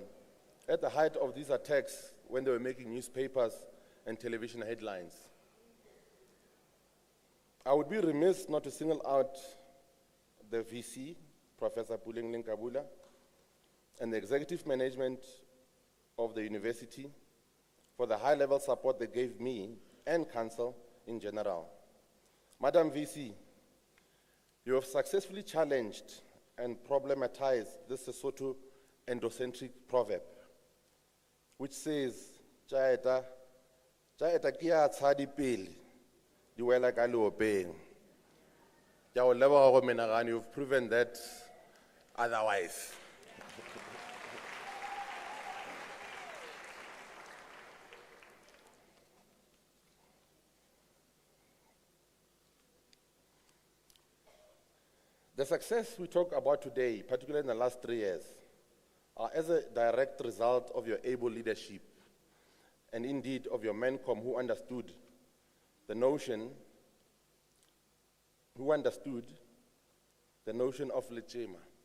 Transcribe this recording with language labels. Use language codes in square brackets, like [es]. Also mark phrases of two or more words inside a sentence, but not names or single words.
[en] At the height of these attacks, when they were making newspapers and television headlines, I would be remiss not to single out the VC, Professor Puleng Linkabula, and the executive management of the university for the high-level support they gave me and council in general. Madam VC, you have successfully challenged and problematized this Sesotho endocentric proverb, which says, [st] "Chaeta kia tshadi pele, di wela ka leopeng." [tn] Ke a o leboga go menagane, [en] you've proven that otherwise. The success we talk about today, particularly in the last 3 years, are as a direct result of your able leadership, and indeed of your MENCOM, who understood the notion who understood the notion of lechema.